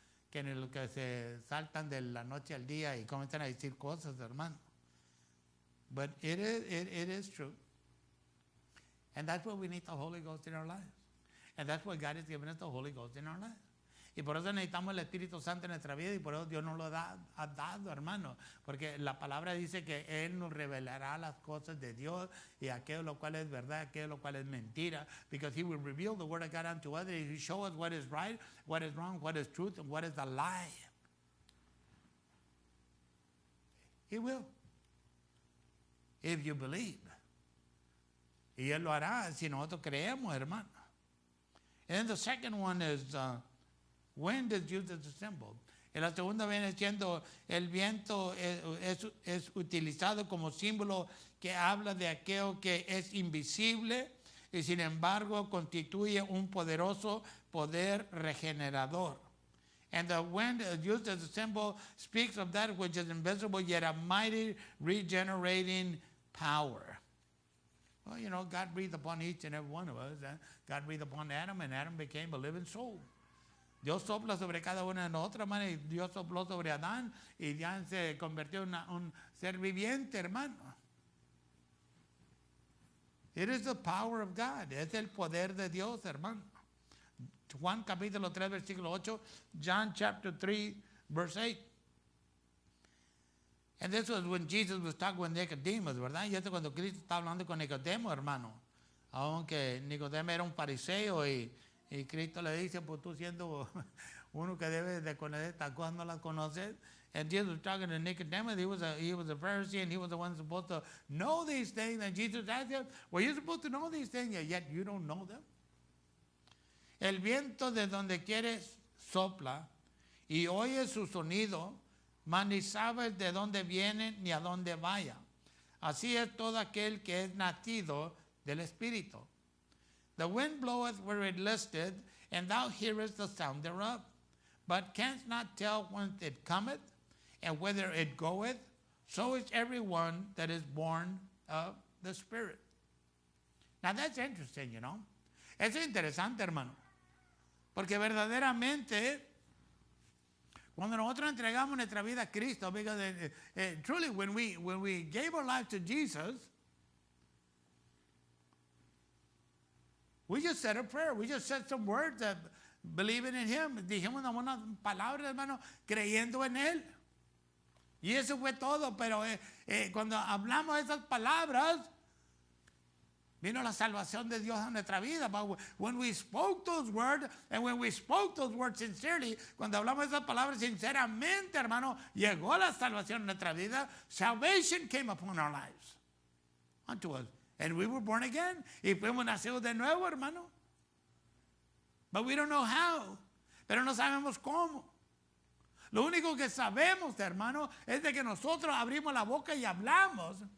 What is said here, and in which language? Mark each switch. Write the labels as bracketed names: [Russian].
[Spanish] Que en lo que se saltan de la noche al día y comienzan a decir cosas, hermano. [English] But it is true. And that's why we need the Holy Ghost in our lives. And that's why God has given us the Holy Ghost in our life. [Spanish] Y por eso necesitamos el Espíritu Santo en nuestra vida y por eso Dios nos lo ha dado, hermano. Porque la palabra dice que Él nos revelará las cosas de Dios y aquello lo cual es verdad, aquello lo cual es mentira. [English] Because He will reveal the Word of God unto us. He will show us what is right, what is wrong, what is truth, and what is a lie. He will. If you believe. [Spanish] Y Él lo hará si nosotros creemos, hermano. [English] And then the second one is... wind is used as a symbol. [Spanish] En la segunda viene siendo el viento es utilizado como símbolo que habla de aquello que es invisible y sin embargo constituye un poderoso poder regenerador. [English] And the wind used as a symbol speaks of that which is invisible yet a mighty regenerating power. Well, you know, God breathed upon each and every one of us. God breathed upon Adam and Adam became a living soul. [Spanish] Dios sopla sobre cada una de nosotras, hermano, y Dios sopló sobre Adán y ya se convirtió en un ser viviente, hermano. [English] It is the power of God. [Spanish] Es el poder de Dios, hermano. Juan capítulo 3, versículo 8. [English] John chapter 3, verse 8. And this was when Jesus was talking with Nicodemus, ¿verdad? [Spanish] Y esto cuando Cristo estaba hablando con Nicodemo, hermano. Aunque Nicodemo era un fariseo y Cristo le dice, pues tú siendo uno que debe de conocer estas cosas, no las conoces. [English] And Jesus was talking to Nicodemus. He was a Pharisee and he was the one supposed to know these things. And Jesus asked him, well, you're supposed to know these things, yet you don't know them. [Spanish] El viento de donde quieres sopla y oyes su sonido, mas ni sabes de dónde viene ni a dónde vaya. Así es todo aquel que es nacido del Espíritu. [English] The wind bloweth where it listeth, and thou hearest the sound thereof, but canst not tell whence it cometh, and whither it goeth. So is everyone that is born of the Spirit. Now that's interesting, you know. [Spanish] Eso es interesante, hermano. Porque verdaderamente, cuando nosotros entregamos nuestra vida a Cristo, [English] because truly when we gave our life to Jesus, we just said a prayer. We just said some words that believing in Him. [Spanish] Dijimos unas palabras, hermano, creyendo en Él. Y eso fue todo. Pero cuando hablamos de esas palabras, vino la salvación de Dios a nuestra vida. [English] But when we spoke those words, and when we spoke those words sincerely, [Spanish] cuando hablamos de esas palabras sinceramente, hermano, llegó la salvación a nuestra vida. [English] Salvation came upon our lives, unto us. And we were born again. [Spanish] Y fuimos nacidos de nuevo, hermano. [English] But we don't know how. [Spanish] Pero no sabemos cómo. Lo único que sabemos, hermano, es de que nosotros abrimos la boca y hablamos.